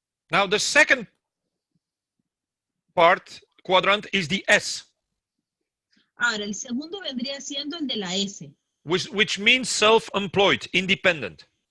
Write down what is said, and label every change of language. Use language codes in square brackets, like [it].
[en] Now, the second quadrant is the S. [es] Ahora, el segundo vendría siendo el de la S. [en] Which means self-employed, independent.